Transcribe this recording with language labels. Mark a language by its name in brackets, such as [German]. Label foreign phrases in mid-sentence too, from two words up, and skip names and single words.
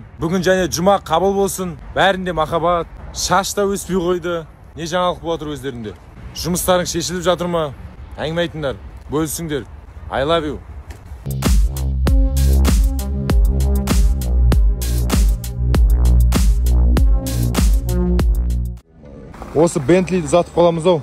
[Kazakh] Бүгін және жұма қабыл болсын. Бәрінде махаббат, шаш та өспей қойды. Не жаңалық болып жатыр өздерінде? Жұмыстарың шешіліп жатыр ма? Әңгіме айтыңдар, бөлісіңдер. [English] I love you. [Kazakh] Осы Бентлиді ұзатып қаламыз ау.